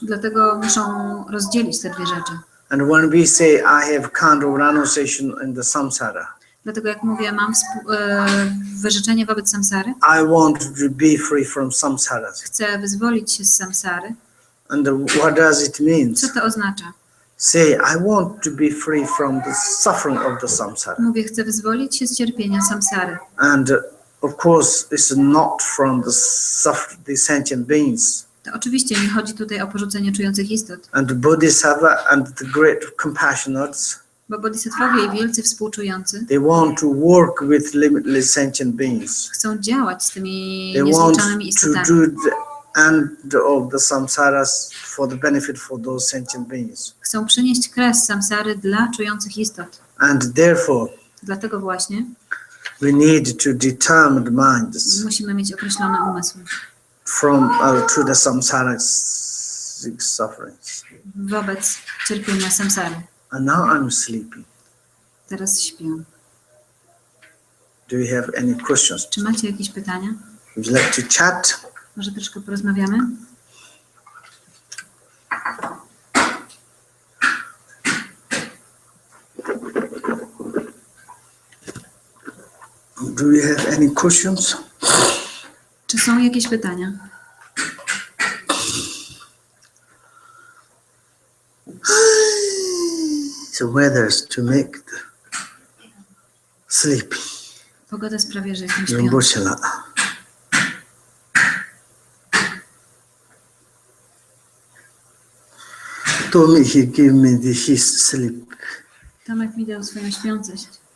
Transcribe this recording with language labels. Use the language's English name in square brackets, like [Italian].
[Polish] Dlatego muszą rozdzielić te dwie rzeczy. [English] And when we say I have kind of renunciation in the samsara, [Polish] Dlatego jak mówię, mam wyrzeczenie wobec samsary. [English] I want to be free from samsara. [Polish] Chcę wyzwolić się z samsary. [English] And what does it mean? [Polish] Co to oznacza? [English] Say, I want to be free from the suffering of the samsara. [Polish] Mówię, chcę wyzwolić się z cierpienia samsary. [English] And of course, it's not from the sentient beings. [Polish] To oczywiście nie chodzi tutaj o porzucenie czujących istot. [English] And the Bodhisattva and the great compassionates, [Polish] Bo bodhisattwowie i wielcy współczujący [English] they want to work with limitless sentient beings. [Polish] chcą działać z tymi [English] They want [Polish] niezliczonymi [English] to [Polish] istotami. [English] do the end of the samsaras for the benefit for those sentient beings. [Polish] Chcą przynieść kres samsary dla czujących istot. [English] And therefore, [Polish] Dlatego właśnie [English] we need to determine minds [Polish] musimy mieć określony umysł [English] from to the samsara sufferings. [Polish] wobec cierpienia samsary. [English] And now I'm sleepy. [Polish] Teraz śpię. [English] Do you have any questions? [Polish] Czy macie jakieś pytania? [English] Would you like to chat? [Polish] Może troszkę porozmawiamy? [English] Do you have any questions? [Polish] Czy są jakieś pytania? [English] The weather's to make the sleepy. [Polish] Pogoda sprawia, że jestem śpiący. [English] Rinpoche. Told me he gave me his sleep. [Polish] Tomek mi dał swoją śpiącość.